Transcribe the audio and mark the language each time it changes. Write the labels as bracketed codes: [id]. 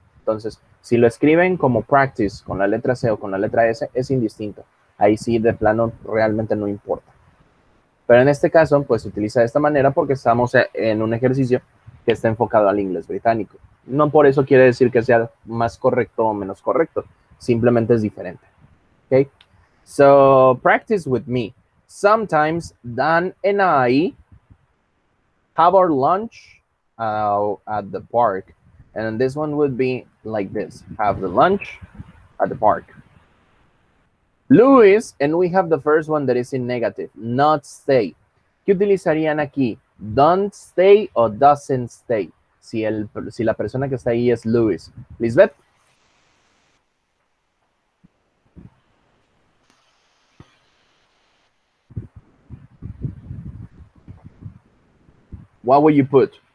[es] Entonces, si lo escriben como practice con la letra C o con la letra S, es indistinto. Ahí sí, de plano, realmente no importa. Pero en este caso, pues se utiliza de esta manera porque estamos en un ejercicio que está enfocado al inglés británico. No por eso quiere decir que sea más correcto o menos correcto. Simplemente es diferente. [en] Okay? So, practice with me. Sometimes Dan and I have our lunch at the park. And this one would be like this. Have the lunch at the park. Luis, and we have the first one that is in negative, not stay. [es] ¿Qué utilizarían aquí? Don't stay o doesn't stay. Si la persona que está ahí es Luis. [en] Lisbeth. What would you put?